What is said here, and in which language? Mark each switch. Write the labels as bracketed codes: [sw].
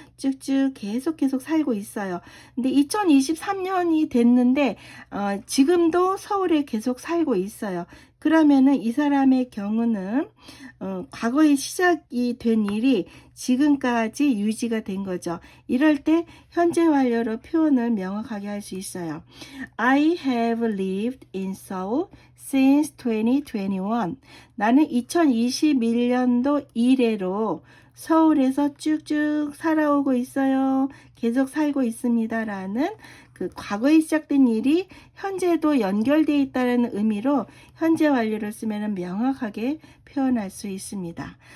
[ko] 쭉쭉 계속 살고 있어요. 근데 2023년이 됐는데 지금도 서울에 계속 살고 있어요. 그러면은 이 사람의 경우는 과거에 시작이 된 일이 지금까지 유지가 된 거죠. 이럴 때 현재 완료로 표현을 명확하게 할 수 있어요. [en] I have lived in Seoul since 2021. [ko] 나는 2021년도 이래로 서울에서 쭉쭉 살아오고 있어요. 계속 살고 있습니다. 라는 그 과거에 시작된 일이 현재도 연결되어 있다는 의미로 현재 완료를 쓰면 명확하게 표현할 수 있습니다.